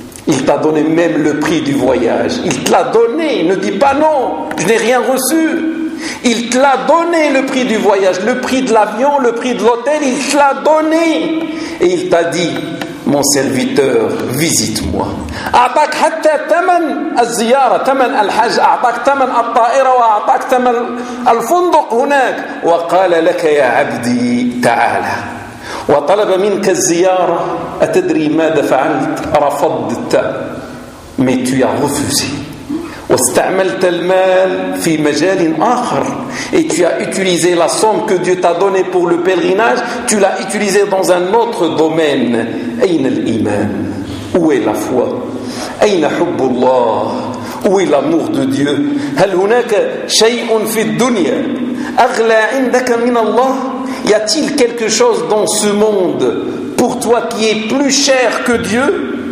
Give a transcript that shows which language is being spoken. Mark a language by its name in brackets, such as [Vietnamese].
[French] Il t'a donné même le prix du voyage. Il te l'a donné. Ne dis pas non, je n'ai rien reçu. Il te l'a donné le prix du voyage, le prix de l'avion, le prix de l'hôtel. Il te l'a donné. Et il t'a dit, mon serviteur, visite-moi. [Arabic] أعطاك حتى ثمن الزيارة, ثمن الحج, أعطاك ثمن الطائرة, وأعطاك ثمن الفندق هناك. وقال لك يا عبدي تعالى. وطلب منك الزيارة. أتدري ماذا فعلت؟ رفضت. [French] Mais tu as refusé. [Arabic] واستعملت المال في مجال آخر. [French] Et tu as utilisé la somme que Dieu t'a donnée pour le pèlerinage, tu l'as utilisé dans un autre domaine. [Arabic] أين الإيمان؟ [French] Où est la foi؟ [Arabic] أين حب الله؟ [French] Où est l'amour de Dieu؟ [Arabic] هل هناك شيء في الدنيا أغلى عندك من الله؟ [French] Y a-t-il quelque chose dans ce monde pour toi qui est plus cher que Dieu ?